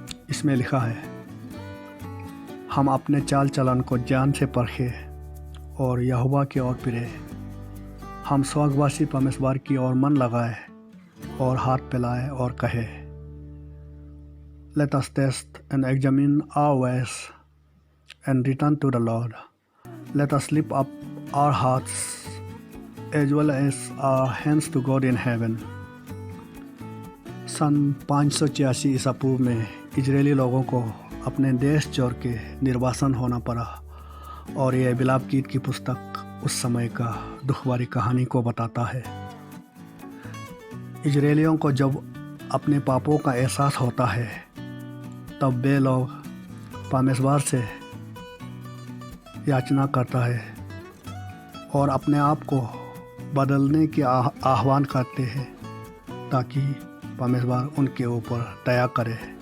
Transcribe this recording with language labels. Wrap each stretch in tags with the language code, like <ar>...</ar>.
<hi>इसमें लिखा है, हम अपने चाल चलन को जान से परखें और यहोवा की ओर फिरे। हम स्वर्गवासी परमेश्वर की ओर मन लगाए और हाथ फैलाए और कहे,</hi> <en>Let us test and examine our ways and return to the Lord. Let us lift up our hearts as well as our hands to God in heaven.</en> <hi>सन 586 ईसा पूर्व में इजरायली लोगों को अपने देश छोड़ के निर्वासन होना पड़ा, और यह बिलाप गीत की पुस्तक उस समय का दुख भरी कहानी को बताता है। इजरायलियों को जब अपने पापों का एहसास होता है तब वे लोग परमेश्वर से याचना करता है और अपने आप को बदलने की आह्वान करते हैं ताकि परमेश्वर उनके ऊपर दया करे।</hi>